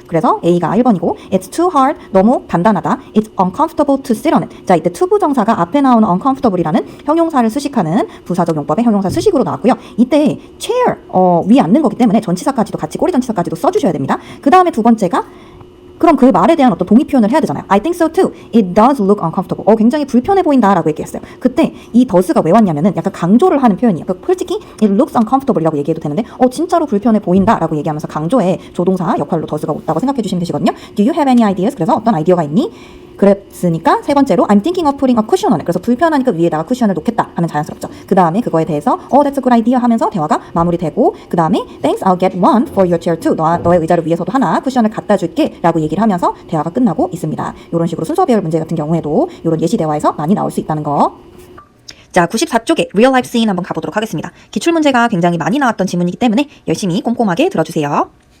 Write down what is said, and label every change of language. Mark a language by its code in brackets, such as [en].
[ko] 그래서 A가 1번이고 [en] It's too hard. [ko] 너무 단단하다. [en] It's uncomfortable to sit on it. [ko] 자, 이때 to 부정사가 앞에 나오는 uncomfortable이라는 형용사를 수식하는 부사적 용법의 형용사 수식으로 나왔고요. 이때 chair 위에 앉는 거기 때문에 전치사까지도 같이 꼬리 전치사까지도 써주셔야 됩니다. 그 다음에 두 번째가 그럼 그 말에 대한 어떤 동의 표현을 해야 되잖아요. [en] I think so too. It does look uncomfortable. [ko] 굉장히 불편해 보인다라고 얘기했어요. 그때 이 does가 왜 왔냐면은 약간 강조를 하는 표현이에요. 솔직히 [en] it looks uncomfortable [ko] 이라고 얘기해도 되는데 진짜로 불편해 보인다라고 얘기하면서 강조의 조동사 역할로 does가 왔다고 생각해 주시면 되시거든요. [en] Do you have any ideas? [ko] 그래서 어떤 아이디어가 있니? 그랬으니까 세 번째로 [en] I'm thinking of putting a cushion on it. [ko] 그래서 불편하니까 위에다가 쿠션을 놓겠다 하면 자연스럽죠. 그 다음에 그거에 대해서 [en] that's a good idea [ko] 하면서 대화가 마무리되고 그 다음에 [en] Thanks, I'll get one for your chair too. [ko] 너의 의자를 위해서도 하나 쿠션을 갖다 줄게 라고 얘기를 하면서 대화가 끝나고 있습니다. 이런 식으로 순서별 문제 같은 경우에도 이런 예시 대화에서 많이 나올 수 있다는 거. 자, 94쪽에 real life scene 한번 가보도록 하겠습니다. 기출문제가 굉장히 많이 나왔던 지문이기 때문에 열심히 꼼꼼하게 들어주세요.